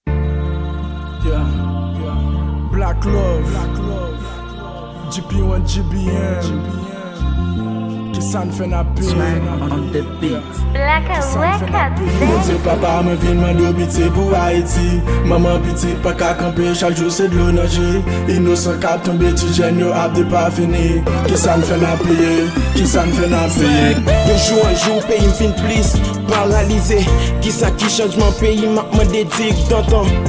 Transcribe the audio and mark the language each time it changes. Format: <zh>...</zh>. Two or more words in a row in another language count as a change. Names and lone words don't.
<en>Yeah, yeah. Black Love. Black Love. G P one,</en> <ht>G B M. Ki sa n fè n ap peye?</ht> <en>Swag on the beat.</en> <ht>Black Ki sa n fè n ap Records, peye? baby. Montre papa, mwen vin mande pitiye pou Ayiti. Maman piti, pa ka kanpe, chak jou se dlo nanje. Inosan k ap tonbe, ti jèn yo ap de pa fini. Ki sa n fè n ap peye? Ki sa n fè n ap peye? De jou an jou, peyi m fin plis paralize. Ki sa ki chanjman peyi, m ap mande dik dantan.</ht>